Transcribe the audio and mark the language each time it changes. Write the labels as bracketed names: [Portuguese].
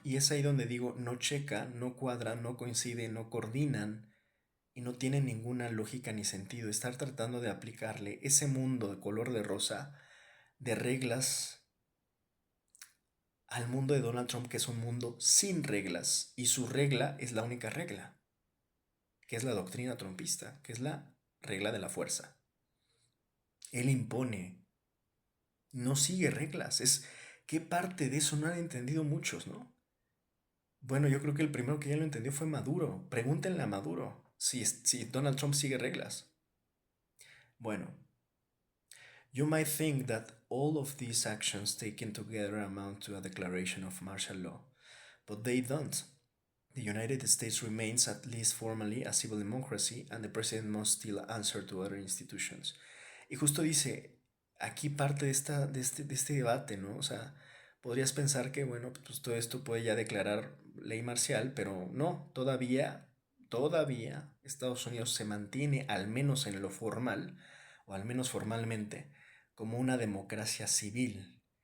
[Spanish] Y es ahí donde digo, no checa, no cuadra, no coincide, no coordinan y no tiene ninguna lógica ni sentido estar tratando de aplicarle ese mundo de color de rosa de reglas al mundo de Donald Trump, que es un mundo sin reglas y su regla es la única regla, que es la doctrina trumpista, que es la regla de la fuerza. Él impone, no sigue reglas. Es qué parte de eso no han entendido muchos, ¿no? Bueno, yo creo que el primero que ya lo entendió fue Maduro. Pregúntenle a Maduro si Donald Trump sigue reglas. [English] Bueno, you might think that all of these actions taken together amount to a declaration of martial law, but they don't. The United States remains, at least formally, a civil democracy, and the president must still answer to other institutions. [Spanish] Y justo dice, aquí parte de este debate, ¿no? O sea, podrías pensar que, bueno, pues todo esto puede ya declarar ley marcial, pero no, todavía Estados Unidos se mantiene, al menos en lo formal, o al menos formalmente, como una democracia civil.